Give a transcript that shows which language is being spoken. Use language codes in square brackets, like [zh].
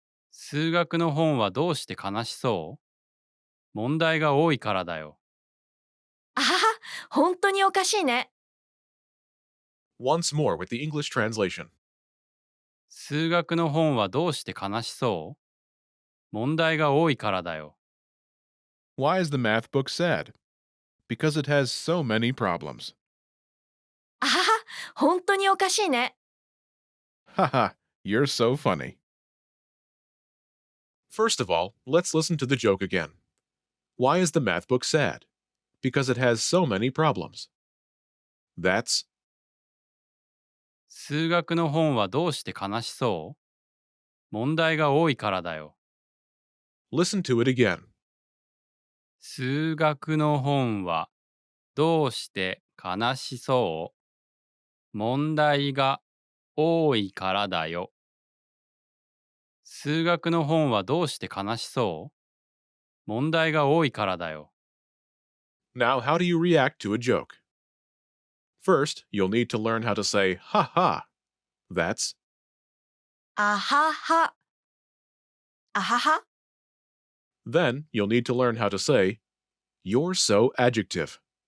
[ja] 数学の本はどうして悲しそう？問題が多いからだよ。あはは、本当におかしいね。 [en] Once more with the English translation. [ja] 数学の本はどうして悲しそう？問題が多いからだよ。 [en] Why is the math book sad? Because it has so many problems. [ja] あはは、本当におかしいね。 [en] Haha, you're so funny. First of all, let's listen to the joke again. Why is the math book sad? Because it has so many problems. That's [ja] 数学の本はどうして悲しそう？問題が多いからだよ。 [en] listen to it again. [ja] 数学の本はどうして悲しそう？問題が多いからだよ。数学の本はどうして悲しそう？問題が多いからだよ。 [en] Now, how do you react to a joke? First, you'll need to learn how to say ha ha. That's [ja] あはは。あはは。 [en] Then you'll need to learn how to say, You're so adjective.